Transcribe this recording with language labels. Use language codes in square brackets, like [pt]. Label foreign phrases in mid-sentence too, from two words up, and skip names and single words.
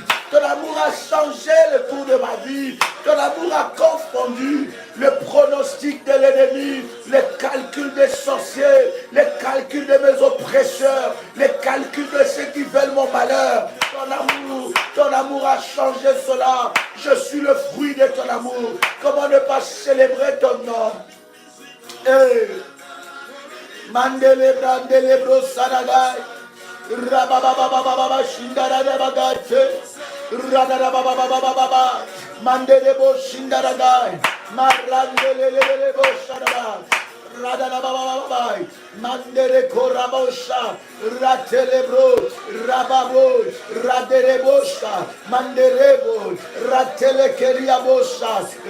[fr] Ton amour a changé le cours de ma vie. Ton amour a confondu le pronostic de l'ennemi, les calculs des sorciers, les calculs de mes oppresseurs, les calculs de ceux qui veulent mon malheur. Ton amour a changé cela. Je suis le fruit de ton amour. Comment ne pas célébrer ton nom? Mandele brandele bro saragai, rababababababa shindarabagate, radabababababa, mandele bo shindaragai, marandele bo sharaba, radababababa, mandele korabosha, ratelebro, rababo, raderebosha, manderebo, ratele keriabosha,